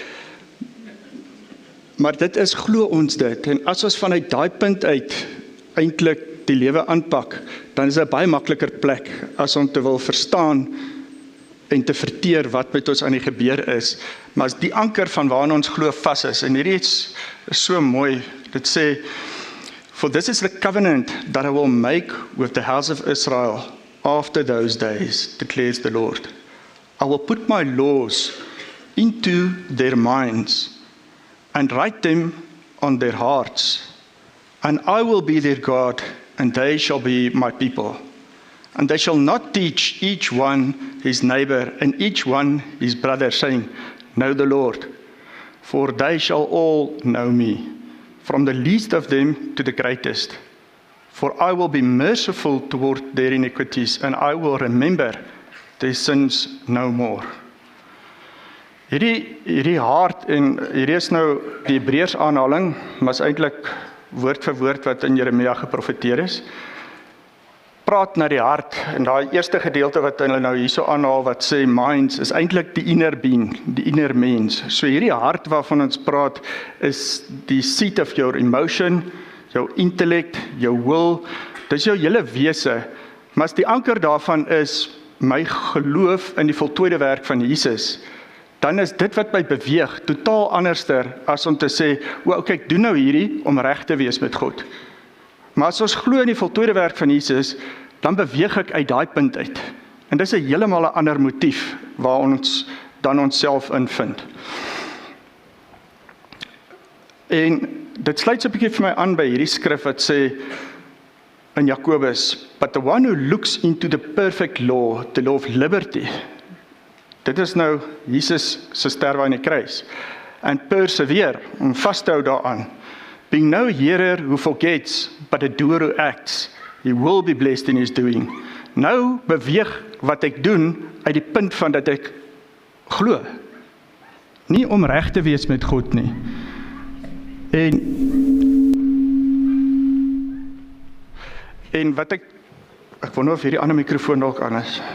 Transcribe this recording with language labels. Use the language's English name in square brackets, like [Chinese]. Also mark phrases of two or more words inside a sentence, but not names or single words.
[Afrikaans] Maar dit is glo ons dit, en as ons vanuit daai punt uit eintlik die lewe aanpak, dan is dit 'n baie makliker plek as om te wil verstaan en te verteer wat met ons aan die gebeur is. Maar as die anker van waarna ons glo vas is, en hierdie is so mooi, dit sê, [English] "For this is the covenant that I will make with the house of Israel after those days, declares the Lord. I will put my laws into their minds and write them on their hearts, and I will be their God, and they shall be my people. And they shall not teach each one his neighbor and each one his brother, saying, Know the Lord, for they shall all know me, from the least of them to the greatest. For I will be merciful toward their iniquities, and I will remember their sins no more." [Afrikaans] Hierdie hart, en hierdie is nou die Hebreërs aanhaling, maar is eintlik woord vir woord wat in Jeremia geprofeteer is. Praat na die hart, en daai eerste gedeelte wat hulle nou hierso aanhaal wat sê minds, is eintlik die [English] inner being, [Afrikaans] die inner mens. So hierdie hart waarvan ons praat is die [English] seat of your emotion, [Afrikaans] jou intellect, jou will, dis jou hele wese. Maar as die anker daarvan is my geloof in die voltooide werk van Jesus, dan is dit wat my beweeg totaal anderster as om te sê, ek doen nou hierdie om reg te wees met God. Maar as ons glo in die voltooide werk van Jesus, dan beweeg ek uit daai punt uit. En dis 'n heeltemal 'n ander motief waar ons dan onsself invind. En dit sluit so 'n bietjie vir my aan by hierdie skrif wat sê in Jakobus, [English] "But the one who looks into the perfect law, the law of liberty," [Afrikaans] dit is nou Jesus se sterwe aan die kruis, [English] "and persevere," [Afrikaans] om vas te hou daaraan, [English] "being no hearer who forgets, but a doer who acts, he will be blessed in his doing." [Afrikaans] Nou beweeg wat ek doen uit die punt van dat ek glo. Nie om reg te wees met God nie. En wat ek wonder of hierdie ander mikrofoon dalk aan is.